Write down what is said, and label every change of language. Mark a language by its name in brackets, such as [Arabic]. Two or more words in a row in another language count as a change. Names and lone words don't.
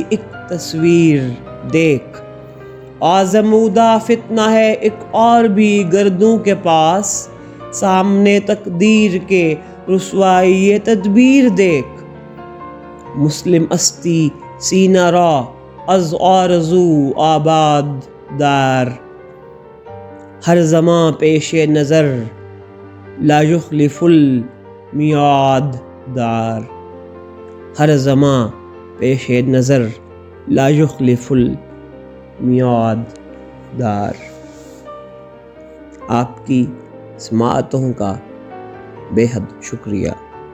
[Urdu] ایک تصویر دیکھ، آزمودہ فتنہ ہے ایک اور بھی گردوں کے پاس، سامنے تقدیر کے رسوائی تدبیر دیکھ، [Persian] مسلم استی سینہ را از آرزو آباد دار، ہر زمان پیش نظر [Arabic] لا یخلف المیعاد [Persian] دار، ہر زمان پیش نظر [Arabic] لا یخلف المیعاد [Persian] دار۔ [Urdu] آپ کی سماعتوں کا بے حد شکریہ۔